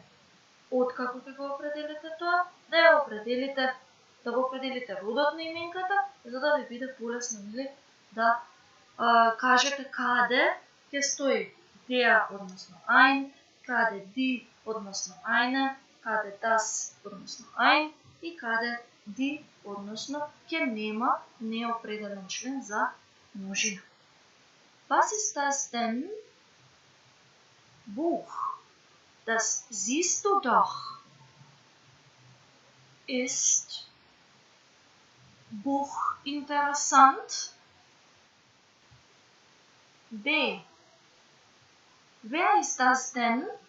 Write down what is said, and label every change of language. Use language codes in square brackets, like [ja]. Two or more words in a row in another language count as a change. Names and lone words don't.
[mk] Откако ќе го определите тоа, да го определите родот на именката, за да ви биде полесно да кажете каде ќе стои der односно ein, каде die односно eine, каде das односно ein и каде die односно ќе нема неопределен член за множина. [de] Was ist das denn? Buch. Das siehst du doch. Ist Buch interessant? B. Wer ist das denn?